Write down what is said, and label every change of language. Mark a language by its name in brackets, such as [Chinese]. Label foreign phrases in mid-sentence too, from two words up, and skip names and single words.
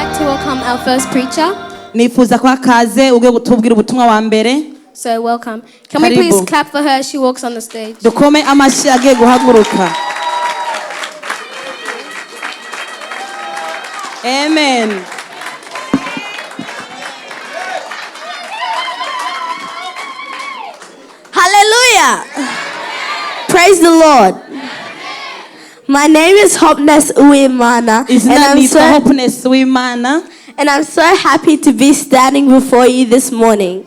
[English] welcome our first preacher. [Rundi] Nifuza kwa kaze uge gutubwira ubutumwa wa mbere. [English] So welcome. Can we please clap for her as she walks on the stage? [Rundi] Dukome amashi agiye guhaguruka. [English] Amen. Hallelujah. Praise the Lord. My name is Hopness Uwimana, and I'm so happy to be standing before you this morning.